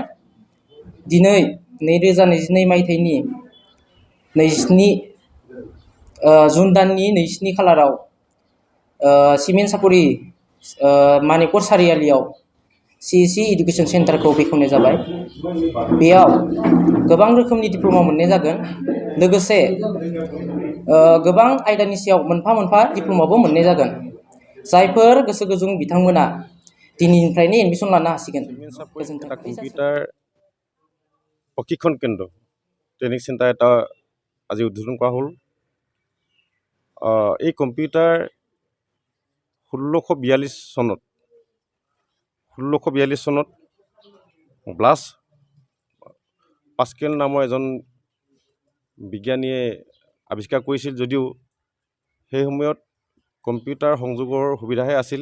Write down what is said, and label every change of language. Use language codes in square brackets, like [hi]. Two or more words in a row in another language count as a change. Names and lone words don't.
[brx] दिनै 2022 मायथाइनि 27 जुन दाननि 27 खालाराव सिमेन्सापुरि मानिकपुर सारियालियाव सीईसी [en] education center [brx] बेखेवनाय जाबाय। बेयाव गोबां रोखोमनि डिप्ल'मा मोननाय जागोन, लोगोसे गोबां आयदानि सायाव मोनफा मोनफा डिप्ल'माबो मोननाय जागोन। जायफोर गोसो गुदुं बिथांमोना दिनैनिफ्रायनो एडमिसन लानो हासिगोन। [as] কম্পিউটাৰ প্ৰশিক্ষণ কেন্দ্ৰ [en] training center [as] এটা আজি উদ্বোধন কৰা হ'ল। এই কম্পিউটাৰ 1642 চনত ব্লাছ পাস্কেল নামৰ এজন বিজ্ঞানীয়ে আৱিষ্কাৰ কৰিছিল, যদিও সেই সময়ত কম্পিউটাৰ সংযোগৰ সুবিধাহে আছিল।